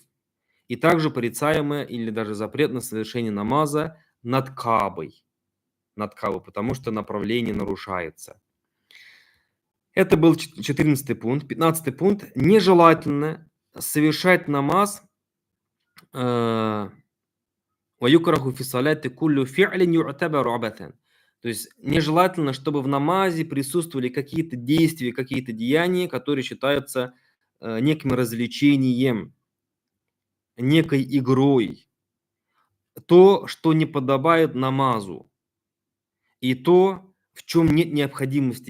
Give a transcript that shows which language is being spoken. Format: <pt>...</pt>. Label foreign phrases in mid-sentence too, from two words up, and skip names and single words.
<ru>И также порицаемо или даже запрет на совершение намаза над Каабой, потому что направление нарушается. Это был 14-й пункт. 15-й пункт. Нежелательно совершать намаз</ru> <ar>وَيُكْرَهُ فِي الصَّلَاةِ كُلُّ فِعْلٍ يُعْتَبَرُ عَبَثًا.</ar> <ru>То есть нежелательно, чтобы в намазе присутствовали какие-то действия, какие-то деяния, которые считаются неким развлечением, некой игрой. То, что не подобает намазу. И то, в чем нет необходимости.</ru>